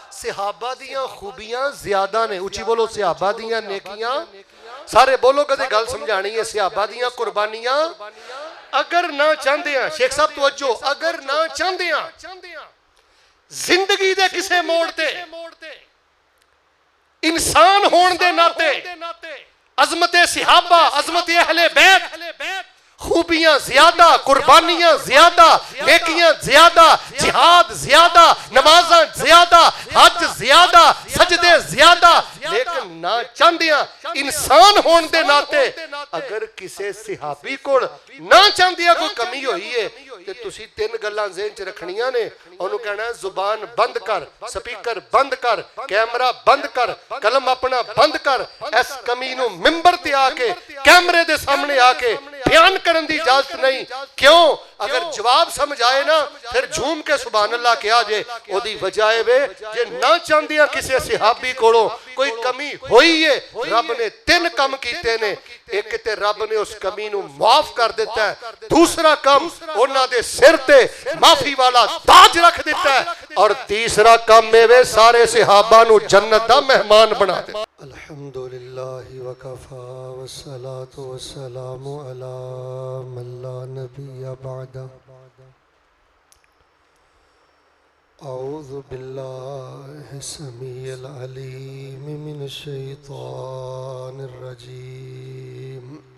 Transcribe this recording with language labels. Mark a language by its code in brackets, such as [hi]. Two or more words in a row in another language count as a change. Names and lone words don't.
[pa] صحابہ دیاں خوبیاں زیادہ نے. اچھی بولو صحابہ دیاں نیکیاں. سارے بولو کدے گل سمجھانی ہے. صحابہ دیاں قربانیاں اگر نہ چاہندے ہیں, شیخ صاحب توجہ, اگر نہ چاہندے ہیں زندگی دے کسے موڑ تے انسان ہون دے ناتے عظمت صحابہ, عظمت اہل بیت, خوبیاں زیادہ, قربانیاں زیادہ, نیکیاں زیادہ, جہاد زیادہ, نمازاں زیادہ, حج زیادہ, سجدے زیادہ, لیکن نہ چاندیاں انسان ہون دے ناتے اگر کسے صحابی کو نہ چاندیاں کوئی کمی ہوئی ہے کہ تسی تین گلاں ذہن چ رکھنیاں نے. انہوں کہنا ہے زبان بند کر, سپیکر بند کر, کیمرہ بند کر, قلم اپنا بند کر. اس کمی نو ممبر تے آ کے کیمرے دے سامنے آ کے بیان کرن دی اجازت نہیں. کیوں؟ اگر جواب سمجھ آئے نا پھر جھوم کے [ar] سبحان اللہ [pa] کیا جے. او دی وجہ وے جے نہ چاندیاں کسے صحابی کولوں کوئی کمی ہوئی ہے, رب نے تین کم کیتے نے. ایک تے رب نے اس کمی نو معاف کر دیتا ہے, دوسرا کم انہاں دے سر تے معافی والا تاج رکھ دیتا ہے, اور تیسرا کم میں سارے صحابہ نو جنت دا مہمان بنا دیتا ہے. [ar] الحمدللہ وکفا والصلاة والسلام علی من لا نبی بعد. اعوذ باللہ السمیع العلیم من الشیطان الرجیم.